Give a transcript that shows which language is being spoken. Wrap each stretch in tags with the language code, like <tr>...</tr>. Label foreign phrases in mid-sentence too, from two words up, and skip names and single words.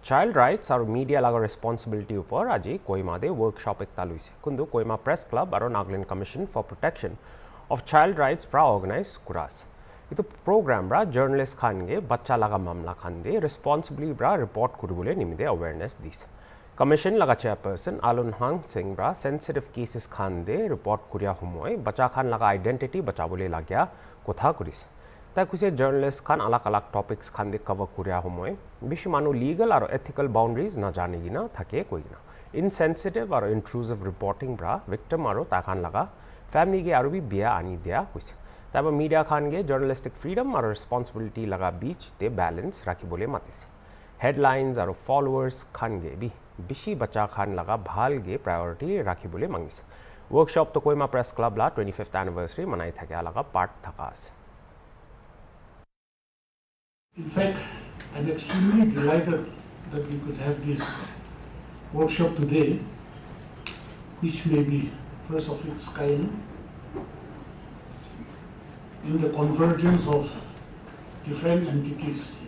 <nag>Child rights or media laga responsibility upor aji Kohima de workshop ekta luise kundu Kohima Press Club aro Nagaland Commission for Protection of Child Rights pra organize kuras itu program ra journalist khan ge bacha laga mamla khan de responsibly bra report kuribole nimide awareness dis commission laga chairperson Alun Hang Singh bra</nag> <en>sensitive cases</en> <nag>khan de report kuria humoi bacha khan laga identity bachabole lagya kotha kuris ta kuse journalist khan alak alak topics khan de cover kuria humoi bishi manu legal aro</nag> <en>ethical boundaries</en> <nag>na jani gina thake koina insensitive aro</nag> <en>intrusive reporting</en> <nag>bra victim aro ta khan laga family ge aro bi bia ani dia kuse taba media khan ge</nag> <en>journalistic freedom</en> <nag>aro responsibility laga beach te balance rakhibole matise headlines aro followers khan ge bi bishi bacha khan laga bhal ge priority rakhibole mangise workshop to Kohima Press Club la</nag> <en>25th anniversary</en> <nag>manai thake alaga part thaka ase.</nag> <en>In fact, I'm extremely delighted that we could have this workshop today, which may be first of its kind in the convergence of different entities.</en>